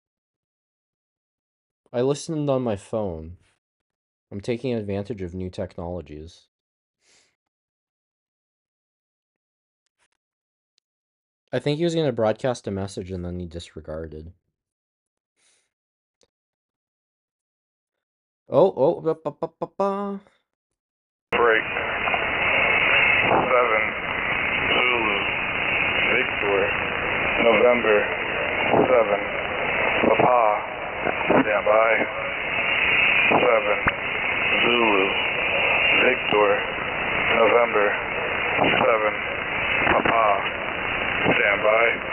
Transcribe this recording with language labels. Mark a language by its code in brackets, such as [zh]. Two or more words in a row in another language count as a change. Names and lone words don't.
[en] I listened on my phone. I'm taking advantage of new technologies. I think he was going to broadcast a message and then he disregarded. Oh, ba, ba, ba, ba, ba. Break. 7, Zulu, Victor, November, 7, Papa, stand by. 7, Zulu, Victor, November, 7, Papa, stand by.